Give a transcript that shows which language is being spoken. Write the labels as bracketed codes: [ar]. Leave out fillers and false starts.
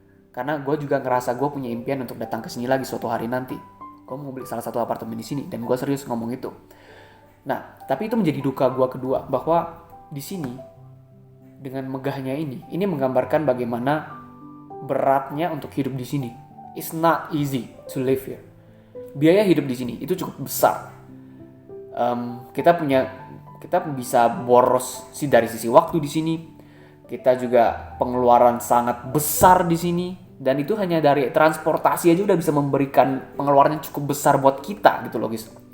[id] Karena gue juga ngerasa gue punya impian untuk datang ke sini lagi suatu hari nanti. Gue mau beli salah satu apartemen di sini dan gue serius ngomong itu. Nah, tapi itu menjadi duka gue kedua, bahwa di sini dengan megahnya ini menggambarkan bagaimana beratnya untuk hidup di sini. [en] It's not easy to live here. [id] Biaya hidup di sini itu cukup besar. Kita bisa boros dari sisi waktu di sini. Kita juga pengeluaran sangat besar di sini, dan itu hanya dari transportasi aja udah bisa memberikan pengeluaran yang cukup besar buat kita gitu loh guys.